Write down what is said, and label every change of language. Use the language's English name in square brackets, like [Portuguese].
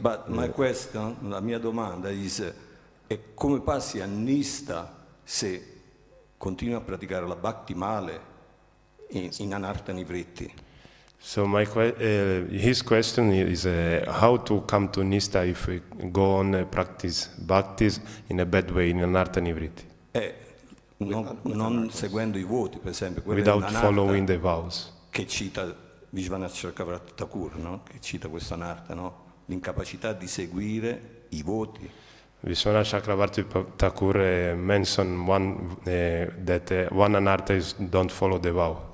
[English] But my question, [Italian] la mia domanda è come passi a nista se continui a praticare la bhakti male in anartha nivritti? [English] So his question is how to come to nista if we go on practice bhaktis in a bad way in anartha nivritti. [Italian] Non seguendo i voti, per esempio, [English] Without following the vows. [Italian] Che cita Vishwanath Chakravarti Thakur, no? Che cita questa anartha, no? L'incapacità di seguire i voti. [English] Vishwanath Chakravarti Thakur mentioned that one anartha is don't follow the vow.